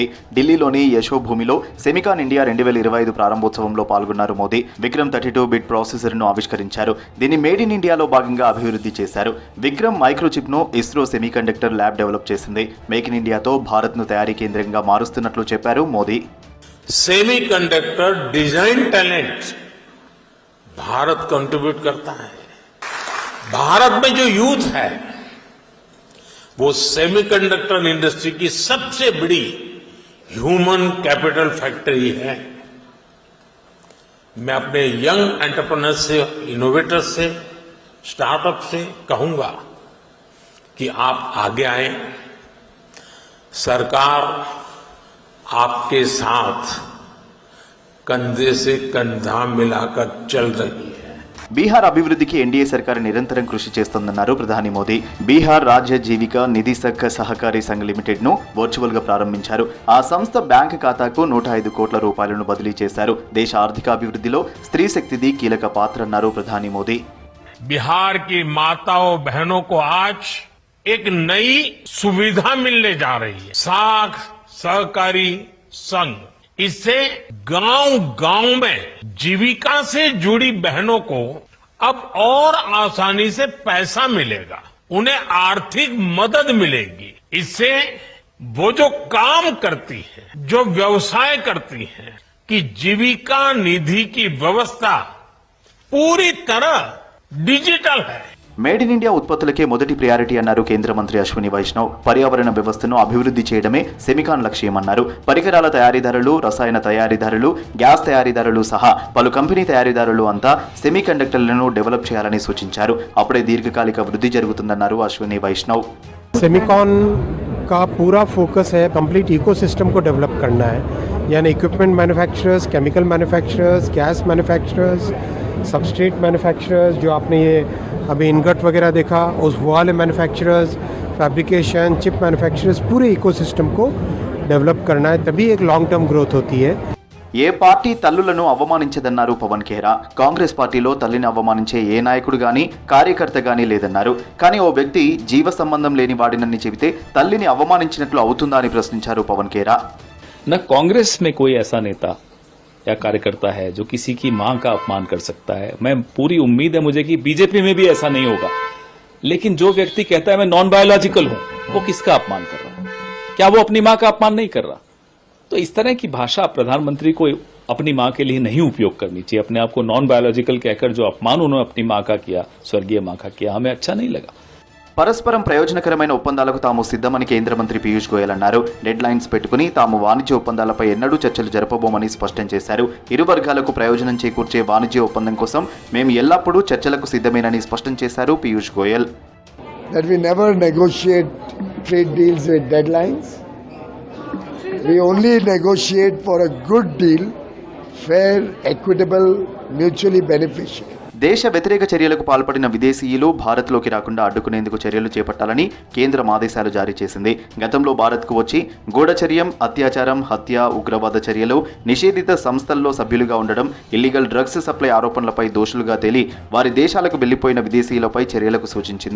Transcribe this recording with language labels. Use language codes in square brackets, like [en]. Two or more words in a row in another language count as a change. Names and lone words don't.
[te] ఢిల్లీలోని యశోభూమిలో సెమికాన్ ఇండియా 2025 ప్రారంభోత్సవంలో పాల్గొన్నారు మోదీ. విక్రమ్ 32 బిట్ ప్రాసెసర్ను ఆవిష్కరించారు. దీన్ని మేడ్ ఇన్ ఇండియాలో భాగంగా అభివృద్ధి చేశారు. విక్రమ్ మైక్రోచిప్ను ఇస్రో సెమీకండక్టర్ ల్యాబ్ డెవలప్ చేసింది. మేక్ ఇన్ ఇండియాతో భారత్ను తయారీ కేంద్రంగా మారుస్తున్నట్లు చెప్పారు మోదీ. [en] semiconductor design talent [hi] भारत कंट्रीब्यूट करता है. भारत में जो यूथ है वो [en] semiconductor industry [hi] की सबसे बड़ी [en] human capital factory [hi] है. मैं अपने [en] young entrepreneurs [hi] से, इनोवेटर्स से, स्टार्टअप से कहूंगा कि आप आगे आए. सरकार आपके साथ कंधे से कंधा मिलाकर चल रही है. [te] బీహార్ అభివృద్ధికి ఎన్డీఏ సర్కార్ నిరంతరం కృషి చేస్తోందన్నారు ప్రధాని మోదీ. బీహార్ రాజ్య జీవిక నిధి సహకారీ సంఘ్ లిమిటెడ్ ను వర్చువల్ గా ప్రారంభించారు. ఆ సంస్థ బ్యాంక్ ఖాతాకు 105 కోట్ల రూపాయలను బదిలీ చేశారు. దేశ ఆర్థికాభివృద్ధిలో స్త్రీ శక్తిది కీలక పాత్ర అన్నారు ప్రధాని మోదీ. [hi] बिहार की माताओं बहनों को आज एक नई सुविधा मिलने जा रही है. साख सहकारी संघ, इससे गांव-गांव में जीविका से जुड़ी बहनों को अब और आसानी से पैसा मिलेगा, उन्हें आर्थिक मदद मिलेगी. इससे वो जो काम करती है, जो व्यवसाय करती है, कि जीविका निधि की व्यवस्था पूरी तरह डिजिटल है. [te] మేడ్ ఇన్ ఇండియా ఉత్పత్తులకే మొదటి ప్రయారిటీ అన్నారు కేంద్ర మంత్రి అశ్విని వైష్ణవ్. పర్యావరణ వ్యవస్థను అభివృద్ధి చేయడమే సెమికాన్ లక్ష్యమన్నారు. పరికరాల తయారీదారులు, రసాయన తయారీదారులు, గ్యాస్ తయారీదారులు సహా పలు కంపెనీ తయారీదారులు అంతా సెమీ కండక్టర్లను డెవలప్ చేయాలని సూచించారు. అప్పుడే దీర్ఘకాలిక వృద్ధి జరుగుతుందన్నారు అశ్విని వైష్ణవ్. [hi] सेमिकॉन का पूरा फोकस है [en] complete ecosystem [hi] को डेवलप करना है, यानी [en] equipment manufacturers, chemical manufacturers, gas manufacturers, substrate manufacturers, [hi] जो आपने ये अभी इनगट वगैरह देखा, उस वाले [en] manufacturers, fabrication, chip manufacturers, [hi] पूरे इकोसिस्टम को डेवलप करना है, तभी एक [en] long term growth [hi] होती है. [te] ఏ పార్టీ తల్లులను అవమానించదన్నారు పవన్ ఖేరా. కాంగ్రెస్ పార్టీలో తల్లిని అవమానించే ఏ నాయకుడు గానీ కార్యకర్త గానీ లేదన్నారు. కానీ ఓ వ్యక్తి జీవ సంబంధం లేని వాడినని చెబితే తల్లిని అవమానించినట్లు అవుతుందా అని ప్రశ్నించారు పవన్ ఖేరా. [hi] न कांग्रेस में कोई ऐसा नेता या कार्यकर्ता है जो किसी की मां का अपमान कर सकता है. मैं पूरी उम्मीद है मुझे कि बीजेपी में भी ऐसा नहीं होगा. लेकिन जो व्यक्ति कहता है मैं [en] non biological [hi] हूं, वो किसका अपमान कर रहा है? क्या वो अपनी मां का अपमान नहीं कर रहा? तो इस तरह की भाषा प्रधानमंत्री को अपनी मां के लिए नहीं उपयोग करनी चाहिए. अपने आप को [en] non biological [hi] कहकर जो अपमान उन्होंने अपनी मां का किया, स्वर्गीय मां का किया, हमें अच्छा नहीं लगा. [te] పరస్పరం ప్రయోజనకరమైన ఒప్పందాలకు తాము సిద్ధమని కేంద్ర మంత్రి పీయూష్ గోయల్ అన్నారు. డెడ్ లైన్స్ పెట్టుకుని తాము వాణిజ్య ఒప్పందాలపై ఎన్నడూ చర్చలు జరపబోమని స్పష్టం చేశారు. ఇరు వర్గాలకు ప్రయోజనం చేకూర్చే వాణిజ్య ఒప్పందం కోసం మేము ఎల్లప్పుడూ చర్చలకు సిద్ధమేనని స్పష్టం చేశారు పీయూష్ గోయల్. [en] That we never negotiate trade deals with deadlines. We only negotiate for a good deal, fair, equitable, mutually beneficial. [te] దేశ వ్యతిరేక చర్యలకు పాల్పడిన విదేశీయులు భారత్లోకి రాకుండా అడ్డుకునేందుకు చర్యలు చేపట్టాలని కేంద్రం ఆదేశాలు జారీ చేసింది. గతంలో భారత్కు వచ్చి గూఢచర్యం, అత్యాచారం, హత్య, ఉగ్రవాద చర్యలు, నిషేధిత సంస్థల్లో సభ్యులుగా ఉండడం, [en] illegal drugs supply [te] ఆరోపణలపై దోషులుగా తేలి వారి దేశాలకు వెళ్లిపోయిన విదేశీయులపై చర్యలకు సూచించింది.